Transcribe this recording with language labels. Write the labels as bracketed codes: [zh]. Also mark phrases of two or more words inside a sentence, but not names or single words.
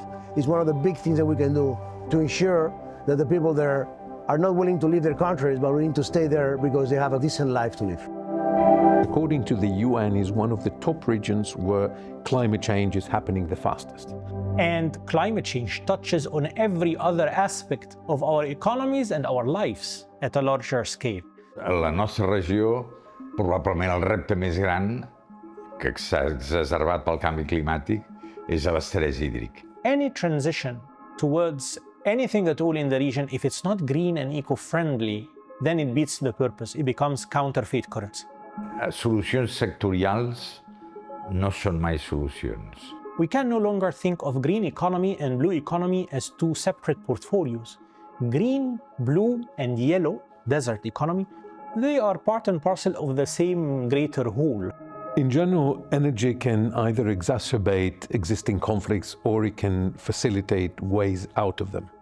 [en] It's one of the big things that we can do to ensure that the people there are not willing to leave their countries, but willing to stay there because they have a decent life to live. According to the UN, is one of the top regions where climate change is happening the fastest. And climate change touches on every other aspect of our economies and our lives at a larger scale. [ca] A la nostra regió, probablement el repte més gran que s'ha exacerbat pel canvi climàtic és l'estrès hídric. [en] Any transition towards anything at all in the region, if it's not green and eco-friendly, then it beats the purpose. It becomes counterfeit currency. [ca] Solucions sectorials no són mai solucions. [en] We can no longer think of green economy and blue economy as two separate portfolios. Green, blue, and yellow, desert economy, they are part and parcel of the same greater whole. In general, energy can either exacerbate existing conflicts or it can facilitate ways out of them.